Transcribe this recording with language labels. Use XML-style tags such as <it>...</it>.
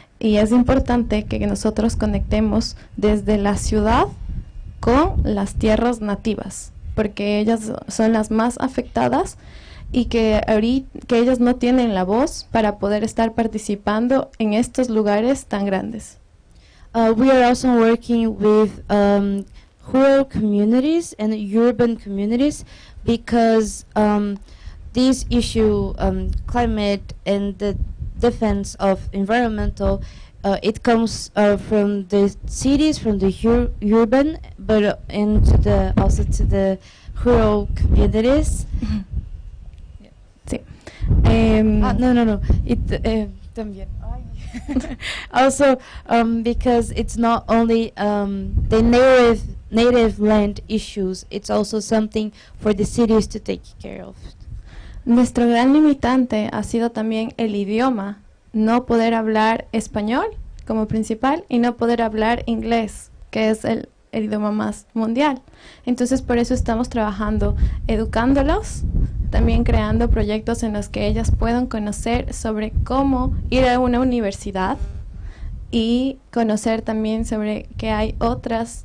<es>Y es importante que nosotros conectemos desde la ciudad con las tierras nativas, porque ellas son las más afectadas y que ellas no tienen la voz para poder estar participando en estos lugares tan grandes.</es> <en>We are also working with rural communities and urban communities, because this issue, climate and the defense of environmental, it comes from the cities, from the urban, but also to the rural communities.</en> <es>Sí. No. También.</es> <en>Also, because it's not only the native land issues, it's also something for the cities to take care of.</en> <es>Nuestro gran limitante ha sido también el idioma, no poder hablar español como principal y no poder hablar inglés, que es el idioma más mundial. Entonces por eso estamos trabajando, educándolos, también creando proyectos en los que ellas puedan conocer sobre cómo ir a una universidad y conocer también sobre que hay otro</es>